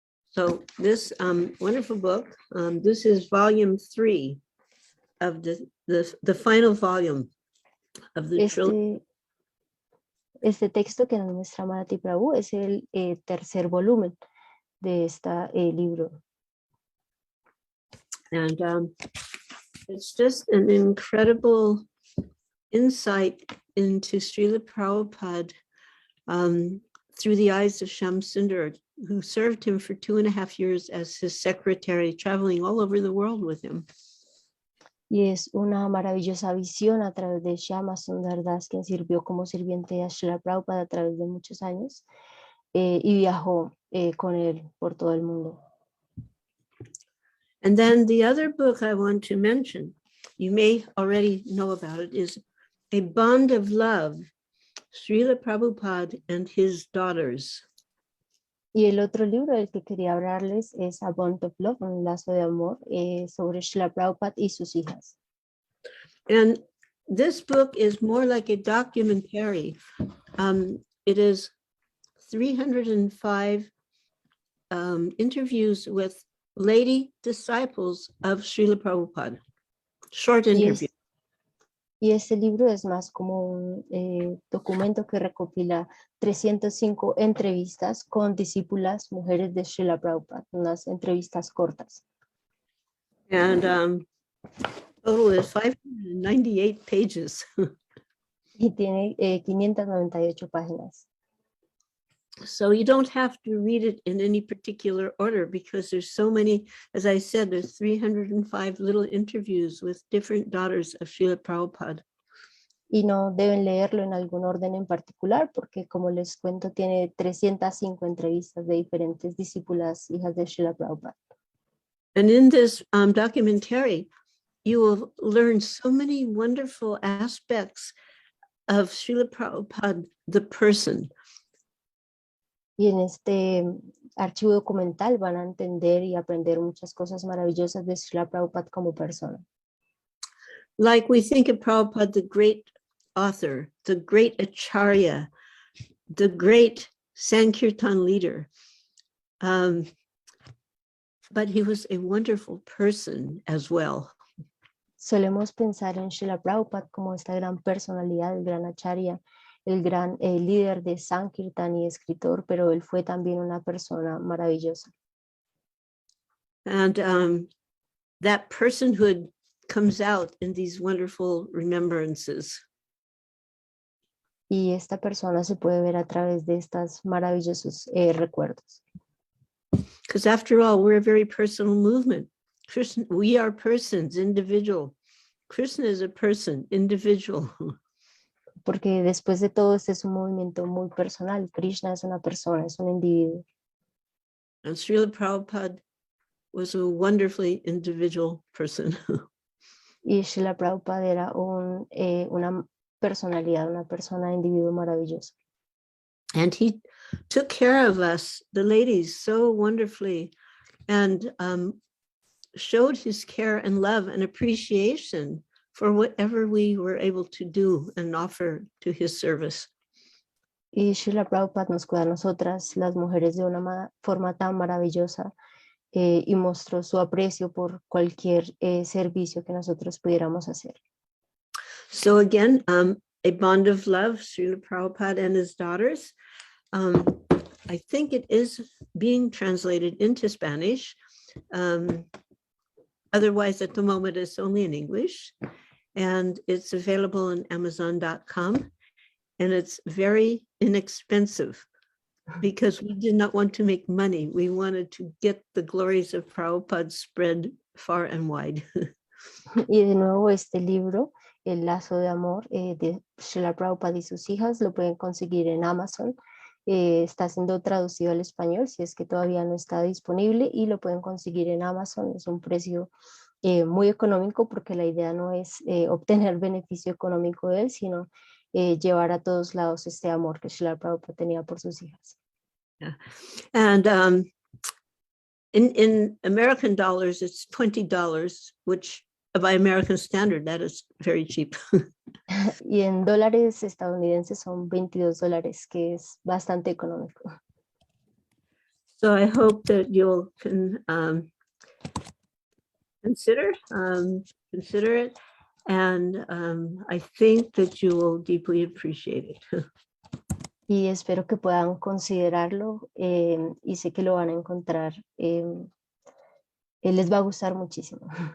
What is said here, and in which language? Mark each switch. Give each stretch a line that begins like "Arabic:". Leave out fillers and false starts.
English: So this wonderful book, this is volume 3 of the final volume of the trilogy.
Spanish: Este texto que nos muestra Malati Prabhu es el tercer volumen de este libro.
English: And it's just an incredible insight into Srila Prabhupada through the eyes of Shamsundar, who served him for 2.5 years as his secretary, traveling all over the world with him.
Spanish: Y es una maravillosa visión a través de Shamsundar Das, quien sirvió como sirviente de Srila Prabhupada a través de muchos años y viajó con él por todo el mundo.
English: And then the other book I want to mention, you may already know about it, is A Bond of Love, Srila Prabhupada and His Daughters.
Spanish: Y el otro libro del que quería hablarles es A Bond of Love, un lazo de amor sobre Srila Prabhupada y sus hijas.
English: And this book is more like a documentary. It is 305 interviews with lady disciples of Srila Prabhupada, short interviews.
Spanish: Y este libro es más como un documento que recopila 305 entrevistas con discípulas mujeres de Srila Prabhupada, unas entrevistas cortas.
English: And total is 598 pages.
Spanish: Y tiene 598 páginas.
English: So you don't have to read it in any particular order because there's so many, as I said, there's 305 little interviews with different daughters of Srila Prabhupada.
Spanish: Y no deben leerlo en algún orden en particular porque, como les cuento, tiene 305 entrevistas de diferentes discípulas hijas de Srila Prabhupada.
English: And in this documentary, you will learn so many wonderful aspects of Srila Prabhupada, the person.
Spanish: Y en este archivo documental van a entender y aprender muchas cosas maravillosas de Srila Prabhupada como persona.
English: Like we think of Prabhupada, the great author, the great acharya, the great Sankirtan leader. But he was a wonderful person as well.
Spanish: Solemos pensar en Srila Prabhupada como esta gran personalidad, el gran acharya, el gran líder de Sankirtan y escritor, pero él fue también una persona maravillosa.
English: And that personhood comes out in these wonderful remembrances.
Spanish: Y esta persona se puede ver a través de estos maravillosos recuerdos.
English: Because after all, we're a very personal movement. Krishna, we are persons, individual. Krishna is a person, individual.
Spanish: Porque después de todo, este es un movimiento muy personal. Krishna es una persona, es un individuo.
English: And Srila Prabhupada was a wonderfully individual person.
Spanish: Y Srila Prabhupada era una personalidad, una persona, individuo maravilloso.
English: And he took care of us, the ladies, so wonderfully, and showed his care and love and appreciation for whatever we were able to do and offer to his service.
Spanish: Y Srila Prabhupada nos cuida a nosotras, las mujeres, de una forma tan maravillosa y mostró su aprecio por cualquier servicio que nosotros pudiéramos hacer.
English: So again, a bond of love, Srila Prabhupada and his daughters. I think it is being translated into Spanish. Otherwise, at the moment, it's only in English. And it's available on Amazon.com. And it's very inexpensive because we did not want to make money. We wanted to get the glories of Prabhupada spread far and wide.
Spanish: Y de nuevo, este libro, El lazo de amor de Srila Prabhupada y sus hijas, lo pueden conseguir en Amazon. Está siendo traducido al español, si es que todavía no está disponible, y lo pueden conseguir en Amazon. Es un precio muy económico porque la idea no es obtener beneficio económico de él, sino llevar a todos lados este amor que Srila Prabhupada tenía por sus hijas.
English: Yeah. And in American dollars, it's $20, which by American standard, that is very cheap.
Spanish: Y en dólares estadounidenses son $22, que es bastante económico.
English: So I hope that you'll consider it, and I think that you will deeply appreciate it.
Spanish: Y espero que puedan considerarlo y sé que lo van a encontrar. Les va a gustar muchísimo.